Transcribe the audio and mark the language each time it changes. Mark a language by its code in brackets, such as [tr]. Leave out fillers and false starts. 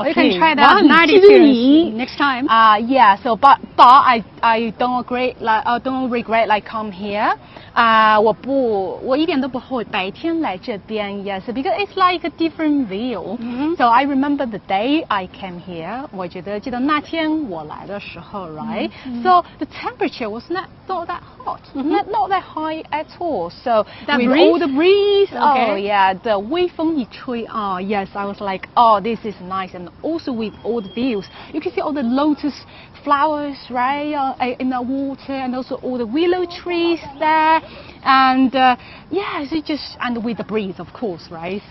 [en] you can try that night experience next time. Yeah. So, but I don't regret like come here. [zh] 我一点都不后悔白天来这边 [en] yes, because it's like a different view. So I remember the day I came here. [zh] 我记得那天我来的时候 [en] right? So the temperature was not that hot, not that high at all. So with all the breeze, oh yeah, [zh] 的微风一吹 [en] yes, I was like, oh, this is nice. And also with all the views, you can see all the lotus flowers, right, in the water, and also all the willow trees there, and and with the breeze, of course, right?